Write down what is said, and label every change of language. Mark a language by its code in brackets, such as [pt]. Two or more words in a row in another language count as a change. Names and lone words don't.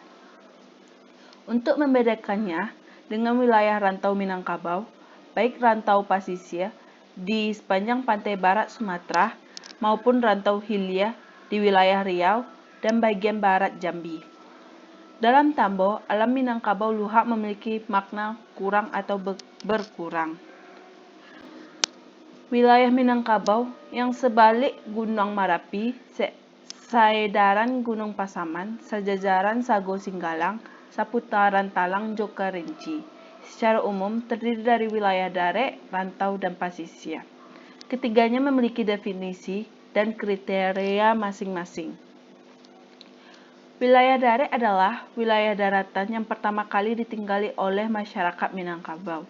[id] Untuk membedakannya dengan wilayah rantau Minangkabau, baik rantau pasisir di sepanjang pantai barat Sumatera maupun rantau Hilya di wilayah Riau dan bagian barat Jambi. Dalam Tambo, alam Minangkabau Luhak memiliki makna kurang atau berkurang. Wilayah Minangkabau yang sebalik Gunung Marapi, saedaran Gunung Pasaman, sejajaran Sago Singgalang, seputaran Talang Joka Rinci. Secara umum terdiri dari wilayah Dare, rantau, dan pasisir. Ketiganya memiliki definisi dan kriteria masing-masing. Wilayah Dare adalah wilayah daratan yang pertama kali ditinggali oleh masyarakat Minangkabau.